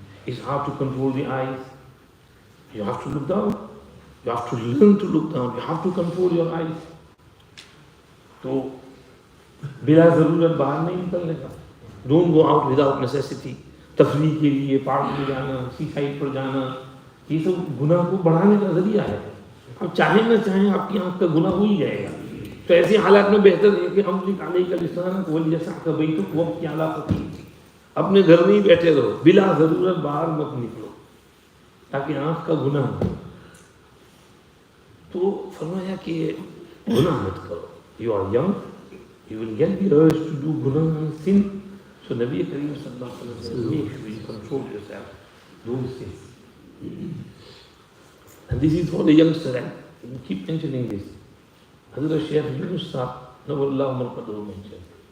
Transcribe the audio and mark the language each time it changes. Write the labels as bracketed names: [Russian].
[English] It's hard to control the eyes. You have to look down. You have to learn to look down. You have to control your eyes. [Hindi] तो बिला ज़रूरत बाहर नहीं निकलने का. [English] Don't go out without necessity. [Hindi] तफरीह के लिए park में जाना, सी साइड पर जाना, ये सब गुनाह को बढ़ाने का जरिया है. आप चाहें ना चाहें आपकी आँख का गुनाह हो ही जाएगा. तो ऐसे हालात में बेहतर है कि हम निकाले का लिसान वो जैसा का बैठक वक्त की आला होती, अपने घर में ही बैठे रहो, बिला ज़रूरत बाहर मत निकलो ताकि आँख का गुनाह हो. तो फरमाया कि गुनाह मत करो. [English] You are young, you will get the urge to do गुनाह and sin. So Nabi Kareem sallallahu alaihi wasallam said, make sure you control yourself, don't sin. And this is for the youngster, and you keep mentioning this. Hazrat Shaykh Yunus Sahib, Nawallahu Marqadahu mentioned.